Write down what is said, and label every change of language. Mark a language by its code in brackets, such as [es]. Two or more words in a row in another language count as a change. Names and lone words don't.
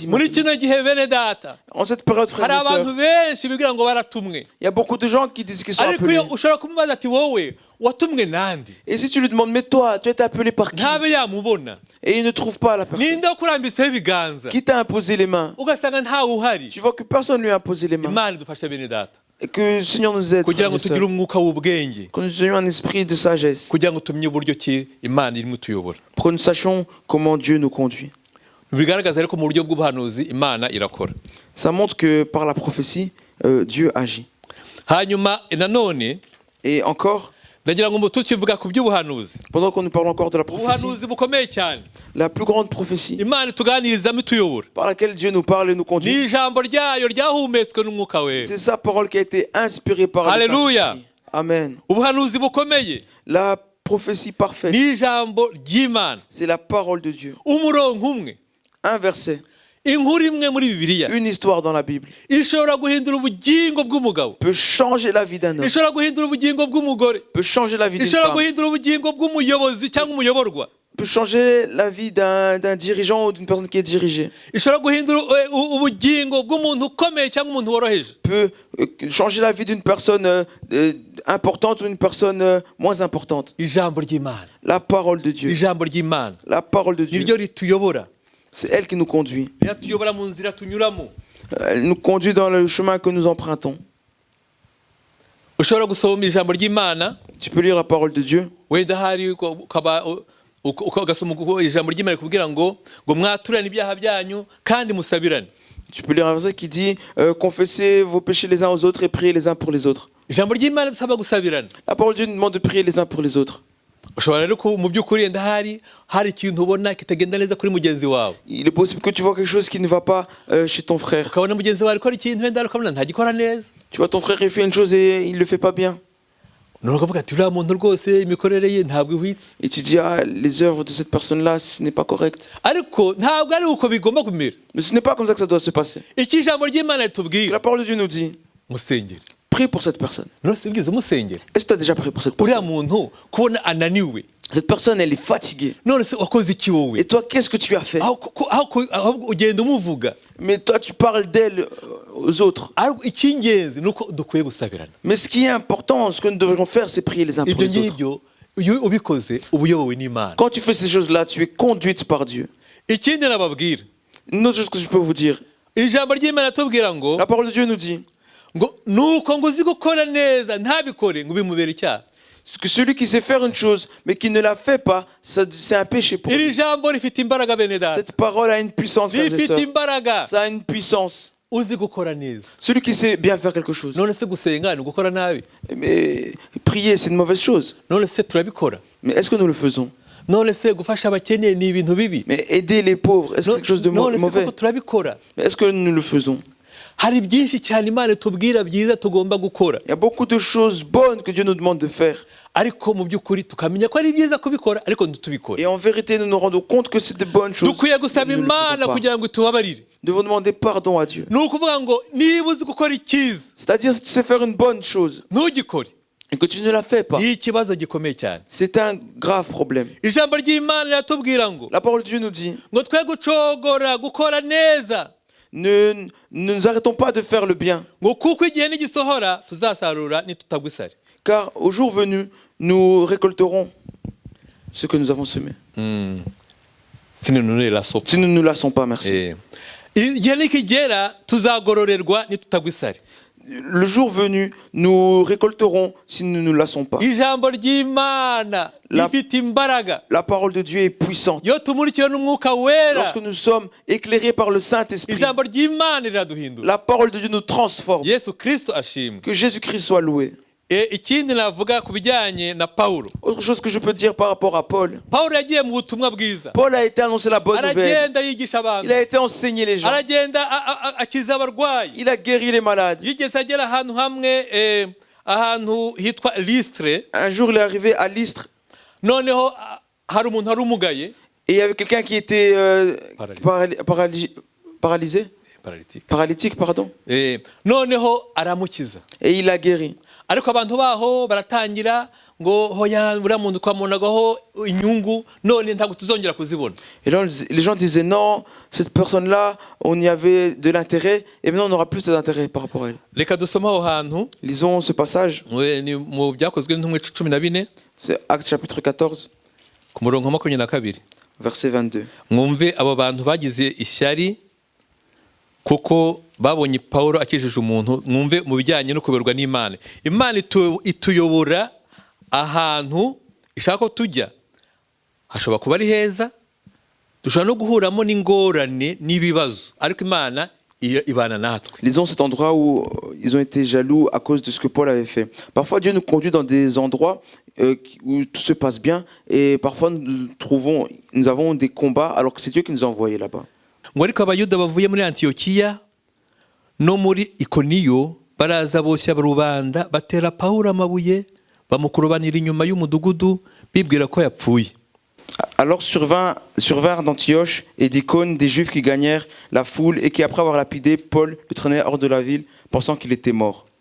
[rw] Muri [fr] maintenant. [rw] kino gihe bene data, [fr] En cette période, [rw] hari [fr] frères et [rw] abantu [fr] sœurs, [rw] benshi bigira ngo baratumwe, [fr] il y a beaucoup de gens qui disent qu'ils sont [rw] ariko [fr] appelés. [rw] iyo ushobora kumubaza ati wowe watumwe nande, [fr] Et si tu lui demandes, mais toi, tu as été appelé par qui? [rw] ntabe yamubona. [fr] Et il ne trouve pas la personne. [rw] Ninde wakurambitseho ibiganza, [fr] Qui t'a imposé les mains? [rw] ugasanga ntawe uhari. [fr] Tu vois que personne ne lui a imposé les mains. [rw] Imana idufashe bene data, [fr] Et que le Seigneur nous aide, [rw] kugira [fr] frères [rw] ngo [fr] et [rw] tugire [fr] sœurs. [rw] umwuka w'ubwenge, [fr] Que nous ayons un esprit de sagesse. [rw] kugira ngo tumenye uburyo ki Imana irimo tuyobora. [fr] Pour que nous sachions comment Dieu nous conduit. [rw] Bigaragaza ariko mu buryo bw'ubuhanuzi Imana irakora. [fr] Ça montre que par la prophétie, Dieu agit. [rw] Hanyuma nanone [fr] Et encore, [rw] ndagira ngo tukivuga ku by'ubuhanuzi, [fr] pendant que nous parlons encore de la prophétie, [rw] ubuhanuzi bukomeye cyane [fr] la plus grande prophétie [rw] Imana ituganirizamo ituyobora, [fr] par laquelle Dieu nous parle et nous [rw] ni [fr] conduit, [rw] ijambo ryayo ryahumetswe n'umwuka wera. [fr] c'est sa parole qui a été inspirée par le Alléluia. Saint-Esprit. [rw] Amen. Ubuhanuzi bukomeye [fr] La prophétie parfaite, [rw] ni ijambo ry'Imana, [fr] c'est la parole de Dieu. [rw] umurongo umwe, [fr] Un verset, [rw] inkuru imwe muri Bibiliya [fr] une histoire dans la Bible [rw] ishobora guhindura ubugingo bw'umugabo, [fr] peut changer la vie d'un homme, [rw] ishobora guhindura ubugingo bw'umugore, [fr] peut changer la vie d'une [rw] ishobora [fr] femme, [rw] guhindura ubugingo bw'umuyobozi cyangwa umuyoborwa, [fr] peut changer la vie d'un dirigeant ou d'une personne qui est dirigée, [rw] ishobora guhindura ubugingo bw'umuntu ukomeye cyangwa umuntu woroheje. [fr] peut changer la vie d'une personne importante ou une personne moins importante. [rw] Ijambo ry'Imana, [fr] La parole de Dieu, [rw] ijambo ry'Imana [fr] la parole de [rw] niryo [fr] Dieu, [rw] rituyobora, [fr] c'est elle qui nous conduit. [rw] riratuyobora mu nzira tunyuramo. [fr] Elle nous conduit dans le chemin que nous empruntons. [rw] Ushobora gusoma ijambo ry'Imana, [fr] Tu peux lire la parole de Dieu. [rw] wenda hari ukaba ugasoma ijambo ry'Imana rikubwira ngo mwaturane ibyaha byanyu kandi musabirane. [fr] Tu peux lire un verset qui dit confessez vos péchés les uns aux autres et priez les uns pour les autres. [rw] Ijambo ry'Imana risaba gusabirana. [fr] La parole de Dieu nous demande de prier les uns pour les autres. [rw] Ushobora rero ko mu by'ukuri wenda hari ikintu ubona kitagenda neza kuri mugenzi wawe, [fr] Il est possible que tu vois quelque chose qui ne va pas chez ton frère. [rw] ukabona mugenzi wawe akora ikintu wenda ukabona ntagikora neza, [fr] Tu vois ton frère il fait une chose et il ne le fait pas bien. [rw] none ukavuga ati uriya muntu rwose imikorere ye ntabwo ihwitse. [fr] Et tu dis ah les œuvres de cette personne-là ce n'est pas correct. [rw] Ariko ntabwo ari uko bigomba kumera. [fr] Mais ce n'est pas comme ça que ça doit se passer. [rw] Iki ijambo ry'Imana [fr] La [rw] ritubwira [fr] parole de Dieu nous dit [rw] musengere. [fr] prie pour cette personne. [rw] None se bwiza musengere. [fr] Est-ce que tu as déjà prié pour cette [rw] Uriya [fr] personne? [rw] muntu kubona ananiwe, [fr] Cette personne elle est fatiguée. [rw] none se wakoze iki wowe? [fr] Et toi qu'est-ce que tu as fait? [rw] aho ugenda umuvuga. [fr] Mais toi tu parles d'elle aux autres. [rw] Ariko icy'ingenzi ni uko dukwiye gusabirana. [fr] Mais ce qui est important, ce que nous devrions faire, c'est prier les uns pour [rw] Ibyo [fr] les autres. [rw] ngibyo iyo ubikoze uba uyobowe n'Imana. [fr] Quand tu fais ces choses-là, tu es conduite par Dieu. [rw] Ikindi nababwira, [fr] Une autre chose que je peux vous dire, [rw] ijambo ry'Imana tubwira ngo [fr] la parole de Dieu nous dit [rw] nuko ngo uzi gukora neza ntabikore ngo bimubere icyaha. [fr] que celui qui sait faire une chose, mais qui ne la fait pas, c'est un péché pour [rw] Iri [fr] lui. [rw] jambo rifite imbaraga bene data, [fr] Cette parole a une puissance, frères et [rw] rifite [fr] sœurs. [rw] imbaraga. [fr] Ça a une puissance. [rw] Uzi gukora neza, [fr] Celui qui sait bien faire quelque chose. [rw] none se gusenga ni gukora nabi? [fr] Mais prier, c'est une mauvaise chose. [rw] None se turabikora? [fr] Mais est-ce que nous le faisons? [rw] None se gufasha abakene ni ibintu bibi? [fr] Mais aider les pauvres, est-ce que c'est quelque chose de [rw] None se [fr] mauvais? [rw] koko turabikora? [fr] Mais est-ce que nous le faisons? [rw] Hari byinshi cyane Imana itubwira byiza tugomba gukora, [fr] Il y a beaucoup de choses bonnes que Dieu nous demande de faire. [rw] ariko mu by'ukuri tukamenya ko ari byiza kubikora ariko ntitubikore. [fr] Et en vérité, nous nous rendons compte que c'est de bonnes choses. [rw] Dukwiye gusaba [fr] Nous ne le [rw] Imana [fr] faisons pas. [rw] kugira ngo itubabarire. [fr] Nous devons demander pardon à Dieu. [rw] Ni ukuvuga ngo niba uzi gukora icyiza [fr] C'est-à-dire, si tu sais faire une bonne chose [rw] ntugikore, [fr] et que tu ne la fais pas, [rw] ni ikibazo gikomeye cyane. [fr] c'est un grave problème. [rw] Ijambo ry'Imana riratubwira ngo [fr] La parole de Dieu nous dit, [rw] twe gucogora gukora neza, [fr] ne nous arrêtons pas de faire le bien, [rw] ngo kuko igihe nigisohora tuzasarura nitutagwa isari. [fr] car au jour venu, nous récolterons ce que nous avons semé. [rw] Sinunurira so. [fr] Si nous ne nous lassons pas, merci. [rw] Igihe nikigera tuzagororerwa nitutagwa isari. [fr] Le jour venu, nous récolterons si nous ne nous lassons pas. [rw] Ijambo ry'Imana rifite imbaraga. [fr] La parole de Dieu est puissante. [rw] Iyo tumurikiwe n'umwuka wera, [fr] Lorsque nous sommes éclairés par le Saint-Esprit, [rw] ijambo ry'Imana riraduhindura. [fr] la parole de Dieu nous transforme. [rw] Yesu Kristo ashimwe. [fr] Que Jésus-Christ soit loué. [rw] Ikindi navuga ku bijyanye na Pawulo. [fr] Autre chose que je peux dire par rapport à Paul. [rw] Pawulo yagiye mu butumwa bwiza, [fr] Paul a été annoncé la bonne nouvelle. [rw] aragenda yigisha [fr] Il [rw] abantu, [fr] a été enseigné les gens. [rw] aragenda akiza abarwayi. [fr] Il a guéri les malades. [rw] Yigeze agera ahantu hamwe ahantu hitwa Listre, [fr] Un jour, il est arrivé à Lystre [rw] noneho hari umuntu wari umugaye, [fr] et il y avait quelqu'un qui était paralysé. paralytique, pardon, [rw] noneho aramukiza. [fr] et il l'a guéri. [rw] Ariko abantu baho baratangira ngo hoya uriya muntu twamunagaho inyungu none ntabwo tuzongera kuzibona. [fr] Et là, les gens disaient non, cette personne-là, on y avait de l'intérêt, et maintenant on n'aura plus d'intérêt par rapport à elle. [rw] Reka dusome aho hantu. [fr] Lisons ce passage, [rw] Ni mu byakozwe n'intumwa 14 [fr] c'est Actes chapitre 14, [rw] ku murongo 22. [fr] verset 22. [rw] Mwumve abo bantu bagize ishyari kuko babonye Paulo akijije umuntu. Mwumve mu bijyanye no kuberwa n'Imana. Imana ituyobora ahantu ishaka ko tujya. Hashobora kuba ari heza, dushobora no guhuramo n'ingorane n'ibibazo, ariko Imana ibana natwe. [fr] Lisons cet endroit où ils ont été jaloux à cause de ce que Paul avait fait. Parfois Dieu nous conduit dans des endroits où tout se passe bien, et parfois nous avons des combats alors que c'est Dieu qui nous a envoyés là-bas. [rw] Ngo ariko abayuda bavuye muri Antiyokiya no muri Ikoniyo baraza boshya rubanda batera Paulo amabuye bamukurubanira inyuma y'umudugudu bibwira ko yapfuye. [fr] Alors survinrent d'Antioche et d'Icône des Juifs qui gagnèrent la foule et qui, après avoir lapidé Paul, le traînaient hors de la ville, pensant qu'il était mort.